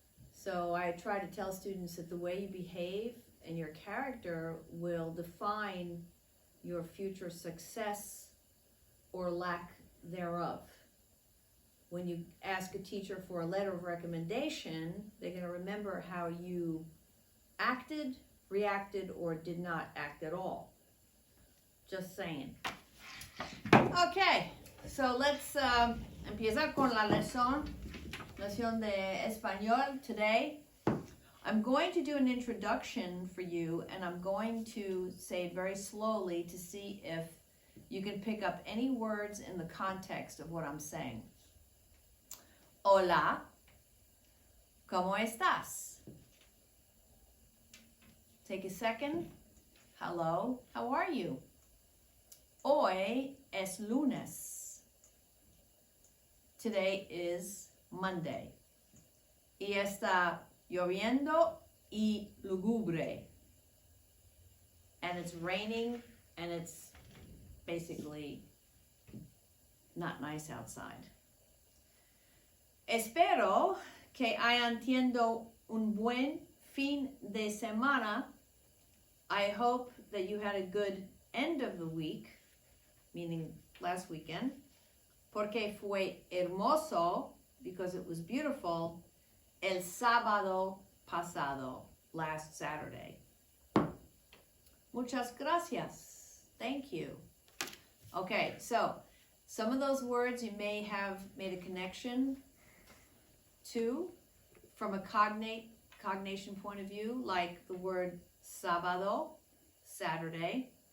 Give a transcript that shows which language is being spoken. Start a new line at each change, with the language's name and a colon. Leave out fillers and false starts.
English: So I try to tell students that the way you behave and your character will define your future success or lack thereof. When you ask a teacher for a letter of recommendation, they're going to remember how you acted, reacted, or did not act at all. Just saying. Okay, so let's
Spanish: empezar con la lección de español
English: today. I'm going to do an introduction for you, and I'm going to say it very slowly to see if you can pick up any words in the context of what I'm saying.
Spanish: Hola, ¿cómo estás?
English: Take a second. Hello, how are you?
Spanish: Hoy es lunes.
English: Today is Monday.
Spanish: Y está lloviendo y lúgubre.
English: And it's raining and it's basically not nice outside.
Spanish: Espero que hayan tenido un buen fin de semana.
English: I hope that you had a good end of the week, meaning last weekend.
Spanish: Porque fue hermoso,
English: because it was beautiful,
Spanish: el sábado pasado,
English: last Saturday.
Spanish: Muchas gracias.
English: Thank you. Okay, so some of those words you may have made a connection to from a cognation point of view, like the word sábado, Saturday.